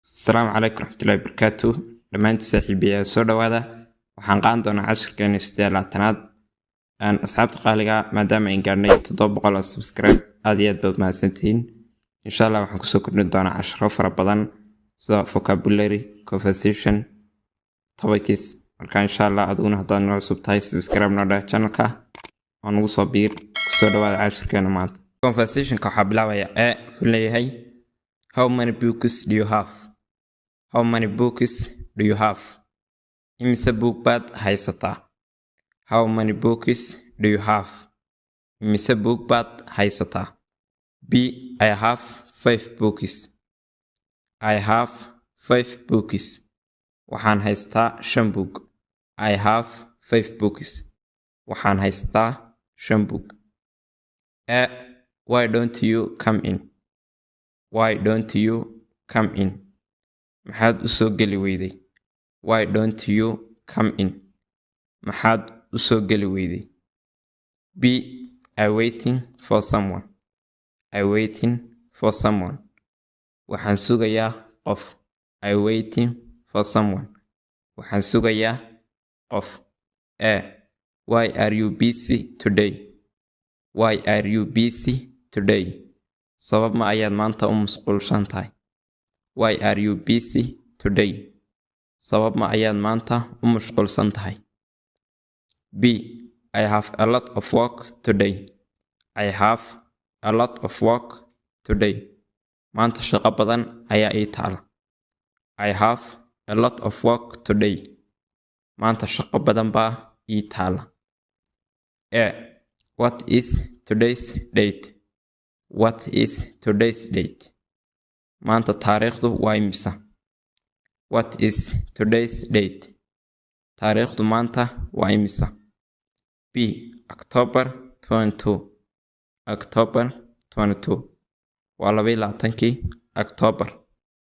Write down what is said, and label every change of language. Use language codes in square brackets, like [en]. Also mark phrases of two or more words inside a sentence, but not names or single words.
[ar] السلام عليكم ورحمة الله وبركاته. [so] دمانتي saaxiibayaal soo dhawaada. Waxaan qaan doonaa casharkeena 16aad aan asxaabta qaaliga maadaama ay gaarnay 700 subscribe aad iyo aad baad mahadsantihiin. [ar] Insha Allah [so] waxaan kusoo kordhin doonaa casharo fara badan sida vocabulary, conversation, topics. Marka [ar] insha Allah [so] aduguna haddaad noo cusub tahay subscribe noo dhaaf channelka oo nagu soo biir kusoo dhawaada casharkeena maanta. Conversationka waxaa bilaabaya wuxuu leeyahay [en] how many books do you have? How many books do you have? [so] Imise book baad haysataa? [en] How many books do you have? [so] Imise book baad haysataa? [en] B. I have 5 books. I have 5 books. [so] Waxaan haystaa 5 book. [en] I have 5 books. [so] Waxaan haystaa 5 book. [en] Why don't you come in? Why don't you come in? [so] Maxaad u soo gali weyday? [en] Why don't you come in? [so] Maxaad u soo gali weyday? [en] B. I'm waiting for someone. I'm waiting for someone. [so] Waxaan sugayaa qof. [en] I'm waiting for someone. [so] Waxaan sugayaa qof. [en] Why are you busy today? Why are you busy today? [so] Sabab ma ayaad maanta u mashquulsan tahay? [en] Why are you busy today? [so] Sabab ma ayaad maanta u mashquulsan tahay? [en] B. I have a lot of work today. I have a lot of work today. [so] Maanta shaqo badan ayaa ii taala. [en] I have a lot of work today. [so] Maanta shaqo badan baa ii taala. [en] What is today's date? What is today's date? [so] Maanta taariikhdu waa imisa? [en] What is today's date? [so] Taariikhdu maanta waa imisa? [en] B. October 22. October 22. Waa 22 October.